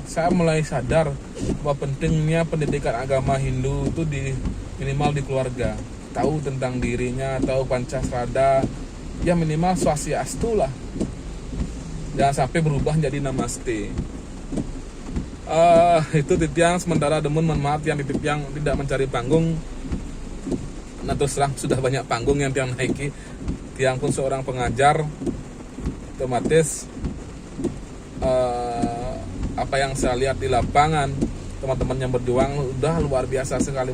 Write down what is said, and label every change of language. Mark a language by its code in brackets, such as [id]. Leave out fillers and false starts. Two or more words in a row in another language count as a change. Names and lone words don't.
[id] Saya mulai sadar bahwa pentingnya pendidikan agama Hindu itu minimal di keluarga. Tahu tentang dirinya, tahu Pancasrada, ya minimal Swastiastu lah. Jangan sampai berubah menjadi Namaste. Itu Titiang sementara demun, mohon maaf yang Titiang tidak mencari panggung. Nah terus terang sudah banyak panggung yang Tiang naiki. Tiang pun seorang pengajar, otomatis apa yang saya lihat di lapangan, teman-teman yang berjuang udah luar biasa sekali.